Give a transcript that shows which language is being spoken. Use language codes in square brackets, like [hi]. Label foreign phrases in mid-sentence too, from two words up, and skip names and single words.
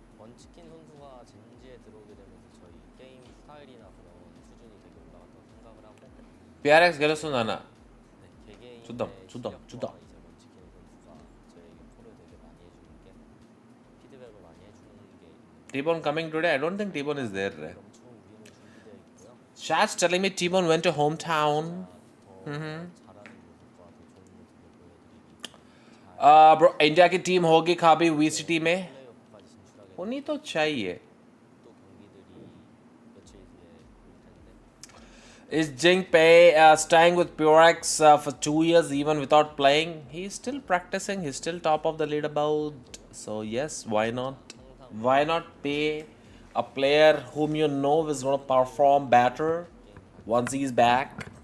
[ko] 안 찍힌 선수가 젠지에 들어오게 되면서 저희 게임 스타일이나 그런 수준이 되게 올라갔다고 생각을 하고 [tr] PRX gelsin ana. [ko] 네, 개개인의 주담. 실력과 이제 못 찍히는 선수가 저에게 콜을 되게 많이 해주는 게 피드백을 많이 해주는 게 [en] T-Bone coming today? I don't think T-Bone is there. [ko] 엄청 우리는 준비되어 있고요. [en] Chat's telling me T-Bone went to hometown. [ko] 더 잘하는 모습과 더 좋은 모습을 보여드리기 [hi] Bro, India की टीम होगी कभी VCT में? [ko] 플레이오프까지 진출하게 [hi] होनी तो चाहिए. [ko] 또 경기들이 며칠 뒤에 올 텐데 [en] Is Jingpei staying with PureX for 2 years even without playing? He's still practicing. He's still top of the leaderboard. So yes, why not? Why not pay a player whom you know is going to perform better once he's back?